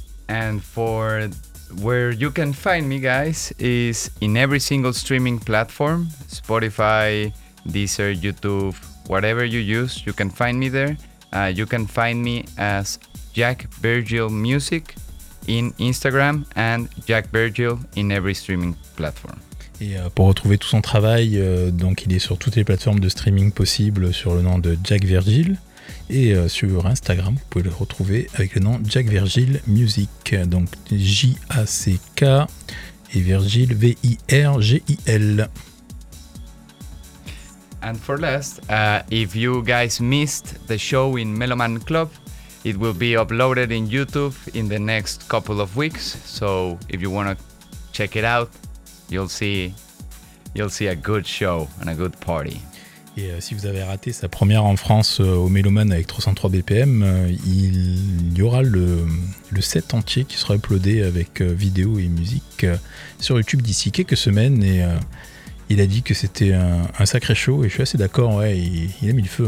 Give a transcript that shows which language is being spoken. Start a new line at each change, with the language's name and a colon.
English: And for where you can find me, guys, is in every single streaming platform, Spotify, Deezer, YouTube, whatever you use, you can find me there. You can find me as Jack Virgil Music in Instagram and Jack Virgil in every streaming platform.
French: Et pour retrouver tout son travail, donc il est sur toutes les plateformes de streaming possibles sur le nom de Jack Virgil. Et sur Instagram, vous pouvez le retrouver avec le nom Jack Virgil Music. Donc J-A-C-K et Virgil V-I-R-G-I-L.
English: And for last, if you guys missed the show in Meloman Club, it will be uploaded in YouTube in the next couple of weeks. So if you want to check it out, You'll see a good show and a good party.
French: Et si vous avez raté sa première en France au Meloman avec 303 BPM, il y aura le set entier qui sera uploadé avec vidéo et musique sur YouTube d'ici quelques semaines. Et il a dit que c'était un sacré show et je suis assez d'accord, ouais, il a mis le feu.